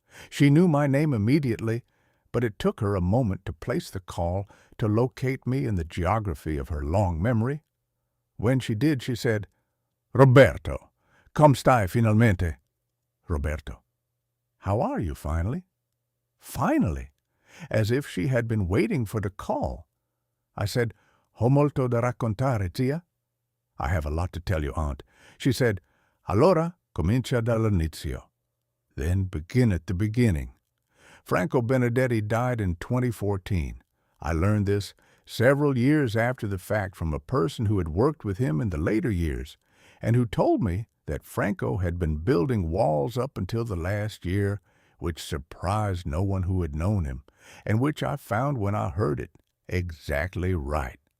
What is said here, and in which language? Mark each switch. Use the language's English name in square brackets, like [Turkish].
[English] She knew my name immediately, but it took her a moment to place the call to locate me in the geography of her long memory. When she did, she said, "Roberto, [Italian] come stai finalmente?" [English] Roberto, how are you finally? Finally, as if she had been waiting for the call. I said, [Italian] "Ho molto da raccontare, zia?" [English] I have a lot to tell you, aunt. She said, [Italian] "Allora comincia dall'inizio." [English] Then begin at the beginning. Franco Benedetti died in 2014. I learned this several years after the fact from a person who had worked with him in the later years, and who told me that Franco had been building walls up until the last year, which surprised no one who had known him, and which I found when I heard it exactly right.